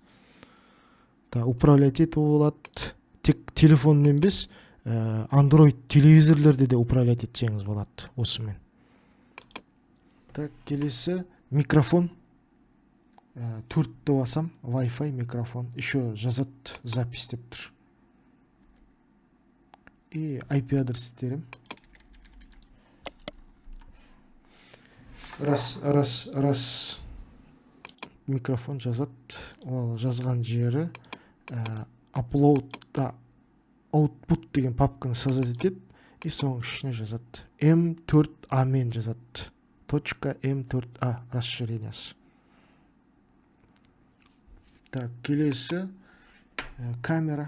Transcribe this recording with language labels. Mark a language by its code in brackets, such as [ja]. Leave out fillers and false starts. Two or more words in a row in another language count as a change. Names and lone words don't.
[kk] Управлять ету болады. Тек телефонмен емес, Android телевизорлерде де управлять етсеңіз болады осымен. Так, келесі микрофон. 4-ті басам, Wi-Fi микрофон. Еще жазады запись деп тұр. И IP адрес терем. Раз микрофон жазады. Ол жазған жері [en] upload output [kk] деген папканы создать етеді. И соң ішіне жазады. M4A мен жазады. .m4a расширениясы. Так, келесі камера.